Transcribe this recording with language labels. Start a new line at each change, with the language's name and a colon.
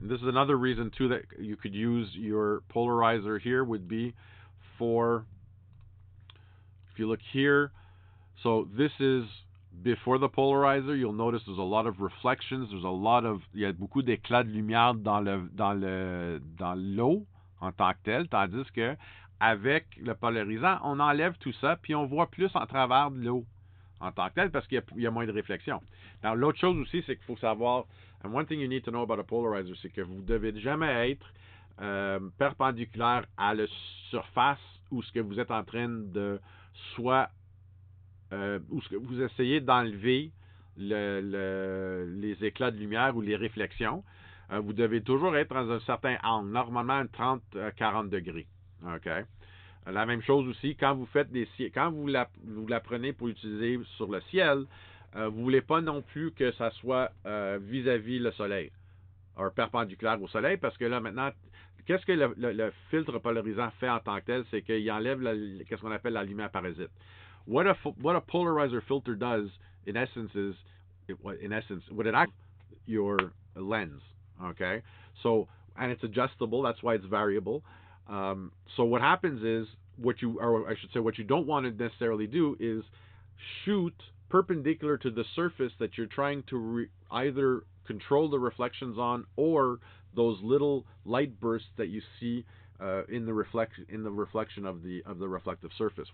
English: This is another reason too that you could use your polarizer here would be for, if you look here, so this is before the polarizer. You'll notice there's a lot of reflections.
French: Il y a beaucoup d'éclats de lumière dans l'eau en tant que tel, tandis que avec le polarisant, on enlève tout ça, puis on voit plus en travers de l'eau en tant que tel, parce qu'il y a moins de réflexion. Alors, l'autre chose aussi, c'est qu'il faut savoir,
English: and one thing you need to know about a polarizer,
French: c'est que vous ne devez jamais être perpendiculaire à la surface où ce que vous êtes en train de où ce que vous essayez d'enlever les éclats de lumière ou les réflexions. Vous devez toujours être dans un certain angle, normalement 30-40 degrés. OK? La même chose aussi, quand vous faites quand vous la prenez pour l'utiliser sur le ciel, vous ne voulez pas non plus que ça soit vis-à-vis le soleil, ou perpendiculaire au soleil, parce que là maintenant, qu'est-ce que le filtre polarisant fait en tant que tel, c'est qu'il enlève qu'est-ce qu'on appelle la lumière parasite.
English: What a polarizer filter does, in essence, is what it acts your lens. Okay, so, and it's adjustable. That's why it's variable. So what happens is, what you don't want to necessarily do is shoot perpendicular to the surface that you're trying to either control the reflections on, or those little light bursts that you see in the reflection of the reflective surface.